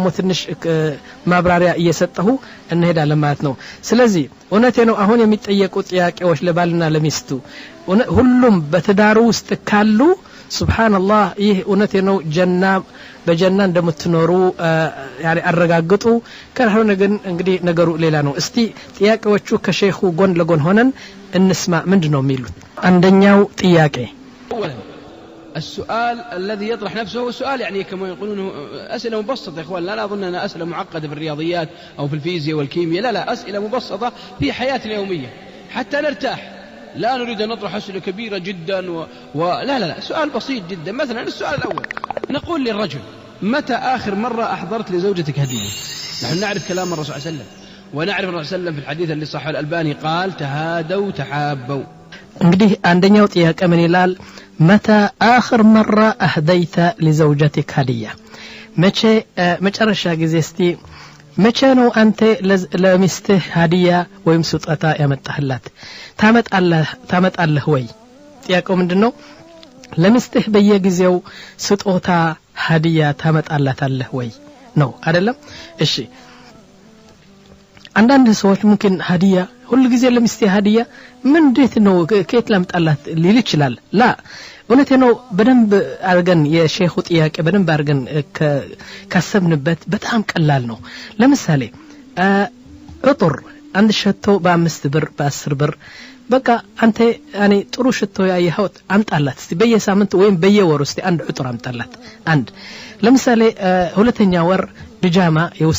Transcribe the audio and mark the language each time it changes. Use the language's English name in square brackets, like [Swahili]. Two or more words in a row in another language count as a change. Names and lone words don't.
[Amharic] ትንሽ ማብራሪያ እየሰጠሁ እንሄዳለን ማለት ነው ስለዚህ እውነቴ ነው አሁን የሚጠየቁ ጥያቄዎች ለባልና ለሚስቱ ሁሉም በትዳሩ ውስጥ ካሉ ሱብሃንአላህ ይህ እውነቴ ነው ጀና በጀና እንደምትኖሩ ያኔ አረጋግጡ ካልሆነ ግን እንግዲህ ነገሩ ሌላ ነው እስቲ ጥያቄዎቹ ከሼኹ ጎን ለጎን ሆነን እንስማ ምንድነው የሚሉት አንደኛው ጥያቄ [Arabic] السؤال الذي يطرح نفسه هو سؤال يعني كما يقولون أسئلة مبسطة يا إخوان لا أظن أنها أسئلة معقدة في الرياضيات أو في الفيزياء والكيمياء لا أسئلة مبسطة في حياتنا اليومية حتى نرتاح لا نريد أن نطرح أسئلة كبيرة جدا لا سؤال بسيط جدا مثلا السؤال الأول نقول للرجل متى آخر مرة أحضرت لزوجتك هدية نحن نعرف كلام الرسول صلى الله عليه وسلم ونعرف الرسول صلى الله عليه وسلم في الحديث اللي صححه الألباني قال تهادوا تحابوا [Amharic] እንግዲህ አንደኛው ጥያቄ ምን ይላል [Arabic] متى آخر مرة أهديت لزوجتك هدية [Amharic] መጨረሻ ጊዜ እስቲ መቼ ነው አንተ ለሚስትህ هدية ወይም ስጦታ ያመጣህላት ታመጣለህ ወይ ጥያቄው ምንድነው ለሚስትህ በየጊዜው ስጦታ هدية ታመጣላታለህ ወይ ነው አይደለም እሺ አንዳንድ ሰዎች [Arabic] ممكن هدية [Amharic] ሁሉ ጊዜ ለሚስቴ هدية ምን እንዴት ነው ከየት ላምጣላት ሊል ይችላል ላ እውነቴ ነው በደንብ አርገን የሼኹ ጥያቄ በደንብ አርገን ካሰብንበት በጣም ቀላል ነው ለምሳሌ እጥር አንድ ሸቶ በ5 ብር በ10 ብር በቃ አንተ ያኔ ጥሩ ሽቶ ያየኸው አምጣላት እስቲ በየሳምንት ወይም በየወር እስቲ አንድ እጥር አምጣላት አንድ ለምሳሌ ሁለተኛ ወር ቢጃማ የውስጥ